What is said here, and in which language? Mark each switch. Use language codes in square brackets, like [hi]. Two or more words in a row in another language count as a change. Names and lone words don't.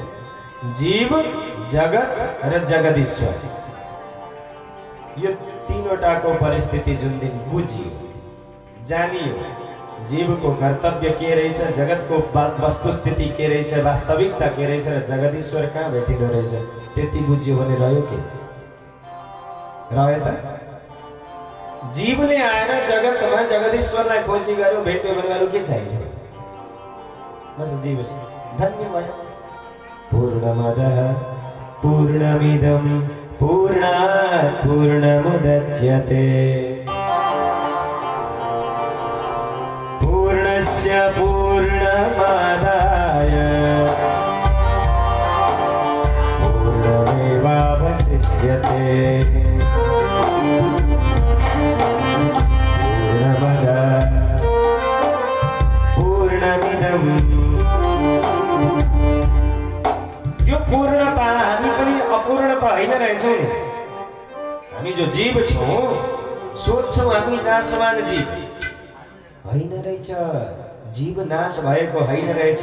[ne] जीव, जगत र जगदीश्वर, यो तीनों तीनवटाको परिस्थिति जुन दिन बुझियो जानियो जीवको कर्तव्य के रहेछ, जगतको वस्तुस्थिति के रहेछ, वास्तविकता के रहेछ र जगदीश्वर कहाँ भेटिँदो रहेछ, त्यति बुझ्यो भने रह्यो के? रह्यो त? जीवले आएर जगतमा जगदीश्वरलाई खोजी गर्यो, भेट्यो भने अरू के चाहिन्छ? बस जीव धन्य भयो। [sa] पूर्णमदः पूर्णमिदं पूर्णात् पूर्णमुदच्यते पूर्णस्य पूर्णमादाय पूर्णमेवावशिष्यते पूर्णमदः पूर्णमिदं। [ne] त्यो पूर्णता हामी पनि अपूर्णता होइन रहेछौँ। हामी जो जीव छौँ सोच्छौँ हामी नाशवान जीव होइन रहेछ। जीव नाश भएको होइन रहेछ।